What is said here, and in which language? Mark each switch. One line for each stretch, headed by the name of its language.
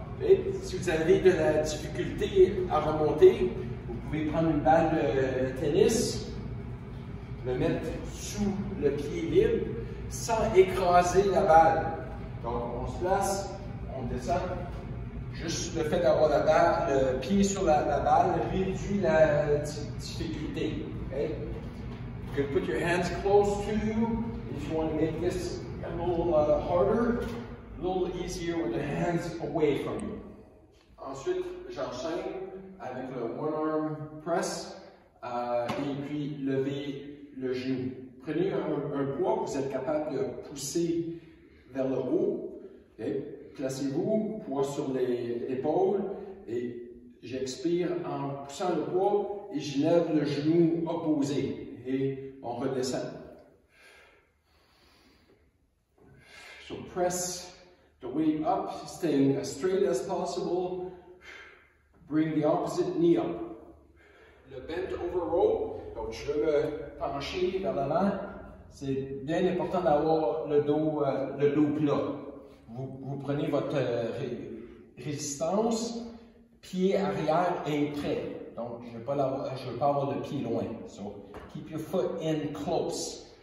French: Et si vous avez de la difficulté à remonter, vous pouvez prendre une balle de tennis, le mettre sous le pied libre sans écraser la balle. Donc on se place, on descend. Juste le fait d'avoir le pied sur la balle réduit la difficulté. Okay?
English: You can put your hands close to you if you want to make this a little harder, a little easier with the hands away from you.
French: Ensuite, j'enchaîne avec le one arm press et puis lever le genou. Prenez un poids que vous êtes capable de pousser vers le haut. Okay? Placez-vous, poids sur l'épaule et j'expire en poussant le poids et je lève le genou opposé et on redescend.
English: So press The way up, staying as straight as possible. Bring the opposite knee up.
French: Le bent over row, donc je veux me pencher vers l'avant. C'est bien important d'avoir le dos plat. Vous prenez votre résistance, pied arrière est prêt. Donc, je ne veux pas avoir le pied loin.
English: So, keep your foot in close.